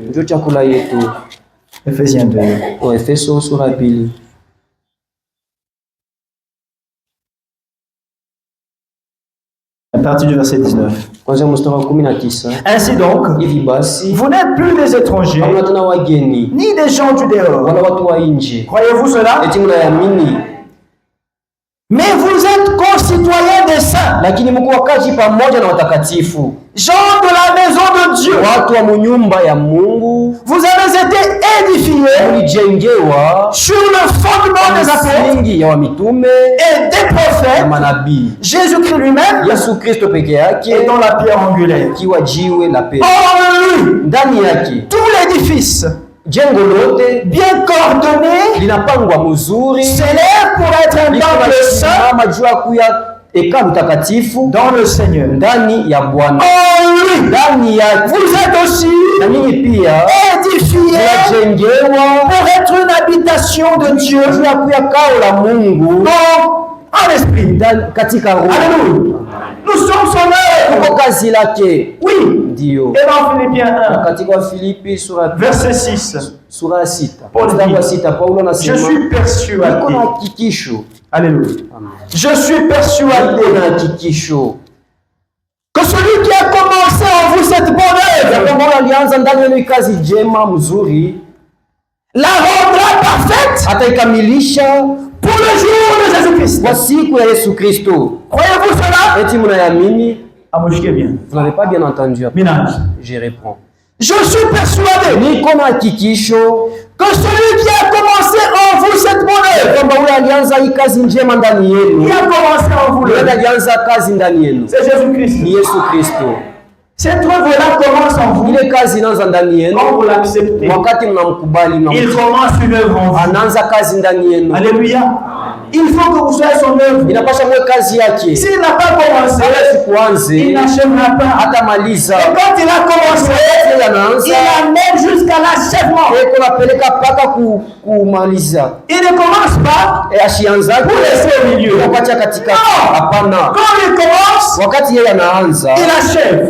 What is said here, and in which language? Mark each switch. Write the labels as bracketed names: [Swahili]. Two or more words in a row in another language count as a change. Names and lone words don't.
[French] Éphésiens 2. À partir du verset 19. Ainsi donc, vous n'êtes plus des étrangers, ni des gens du dehors. Croyez-vous cela? Mais vous êtes concitoyens des saints. [Swahili] Lakini mko wakazi pamoja na watakatifu. [French] Gens de la maison de Dieu. [Swahili] Watu wa nyumba ya Mungu. [French] Vous avez été édifiés. [Swahili] Mlijengewa [French] sur le fondement des apôtres [Swahili] ya mitume [French] et des prophètes. [Swahili] Na manabii. [French] Jésus-Christ lui-même. [Swahili] Yesu Kristo peke yake. [French] Et dans la pierre angulaire. [Swahili] Kiwa jiwe la pekee. [French] En lui. [Swahili] Ndani yake. [French] Tout l'édifice. [Swahili] Jengo lote [French] bien coordonné, [Swahili] linapangwa mzuri, [French] s'élève pour être un temple saint dans le Seigneur, [Swahili] ndani ya Bwana. [French] En lui, vous êtes aussi édifiés pour être une habitation de Dieu. Donc, en esprit, alléluia. Nous sommes son œuvre. Oui. [Swahili] Ndio. [French] Et dans Philippiens 1, [Swahili] katika Filipi sura [French] verset 6, [Swahili] sura 6, [French] Paul dit, [Swahili] Paulo anasema, [French] je suis persuadé. [Swahili] Niko na hakikisho. [French] Alléluia. Je suis persuadé que celui qui a commencé en vous cette bonne œuvre, [Swahili] alianza ndani yenu kazi njema mzuri, [French] la rendra parfaite, [Swahili] ataikamilisha [French] pour le jour de Jésus-Christ. [Swahili] Kwa siku ya Yesu Kristo. [French] Croyez-vous cela? [Swahili] Eti mnayamini? Amouchke bien. [French] Vous n'avez pas bien entendu. Minage. Je réponds. Je suis persuadé [Swahili] niko na hakikisho [French] que celui qui a commencé en vous cette bonne œuvre, [Swahili] kwamba ule alianza hii kazi njema ndani yenu, [French] qui a commencé en vous, [Swahili] yule alianza kazi ndani yenu, [French] c'est Jésus-Christ. [Swahili] Ni Yesu Kristo. [French] Cette œuvre-là commence en vous. [Swahili] Ile kazi inaanza ndani yenu. [French] Quand vous l'acceptez, [Swahili] wakati mnamkubali, [French] il commence une œuvre en vous. [Swahili] Anaanza kazi ndani yenu. [French] Alléluia. Il faut que vous soyez son œuvre. [Swahili] Inapasha mwe kazi yake. [French] S'il n'a pas commencé, il n'achèvera pas. [Swahili] Hatamaliza. [French] Et quand il a commencé, il amène jusqu'à l'achèvement. Il ne commence pas pour laisser au milieu. Non. Quand il commence, il achève.